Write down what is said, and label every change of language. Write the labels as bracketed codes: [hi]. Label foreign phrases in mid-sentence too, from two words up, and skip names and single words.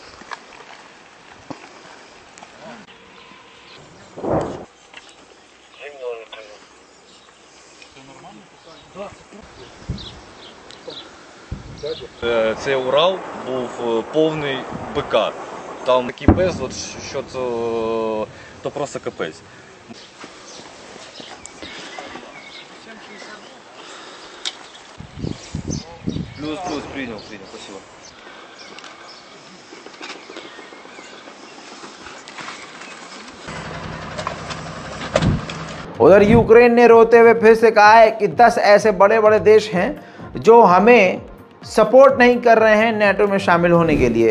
[uk] Цей Урал був повний БК. Там такий пес, от, що то просто капець. Плюс, [ru] принял, спасибо. [hi] उधर यूक्रेन ने रोते हुए फिर से कहा है कि 10 ऐसे बड़े बड़े देश हैं जो हमें सपोर्ट नहीं कर रहे हैं नेटो में शामिल होने के लिए।